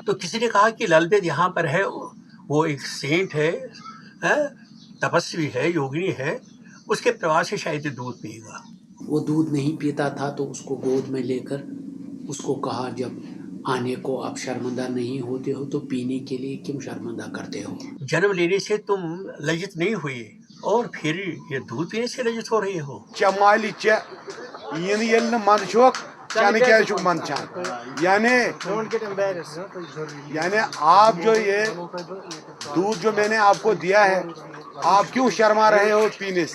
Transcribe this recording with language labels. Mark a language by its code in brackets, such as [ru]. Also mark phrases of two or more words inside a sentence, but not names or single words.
[hi] तो किसी ने कहा कि ललदत यहाँ पर है, वो एक सेंट है, तपस्वी है, योगिनी है, उसके प्रवास से शायद दूध पिएगा। वो दूध नहीं पीता था तो उसको गोद में लेकर उसको कहा, जब आने को आप शर्मिंदा नहीं होते हो तो पीने के लिए क्यों शर्मिंदा करते हो? जन्म लेने से तुम लज्जित नहीं हुए और फिर ये दूध पीने से लज्जित हो रहे हो। [ks] चमाली च इन येल न मन छोक चन क्या छु मन छान, [hi] यानी आप जो ये दूध जो मैंने आपको दिया है, आप क्यों शर्मा रहे हो पीने से?